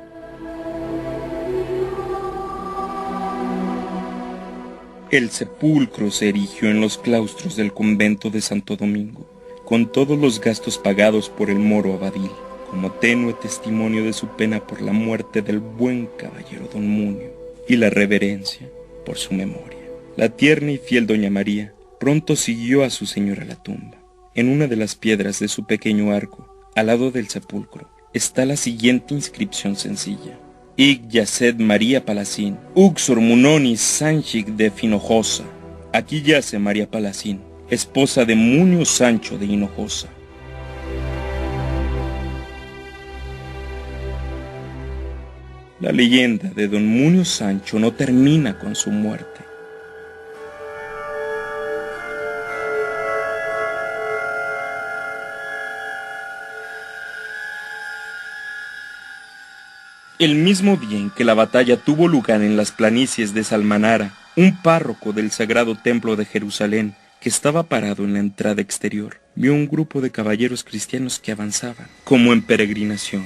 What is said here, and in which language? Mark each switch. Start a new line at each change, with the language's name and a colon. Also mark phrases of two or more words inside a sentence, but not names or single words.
Spanish: El sepulcro se erigió en los claustros del convento de Santo Domingo, con todos los gastos pagados por el moro Abadil, como tenue testimonio de su pena por la muerte del buen caballero don Munio, y la reverencia por su memoria. La tierna y fiel doña María pronto siguió a su señor a la tumba. En una de las piedras de su pequeño arco, al lado del sepulcro, está la siguiente inscripción sencilla:
Latin: Hic yacet María Palacín, uxor munonis Sanchic de Finojosa.
Spanish: Aquí yace María Palacín, esposa de Munio Sancho de Hinojosa. La leyenda de don Munio Sancho no termina con su muerte. El mismo día en que la batalla tuvo lugar en las planicies de Salmanara, un párroco del Sagrado Templo de Jerusalén, que estaba parado en la entrada exterior, vio un grupo de caballeros cristianos que avanzaban, como en peregrinación.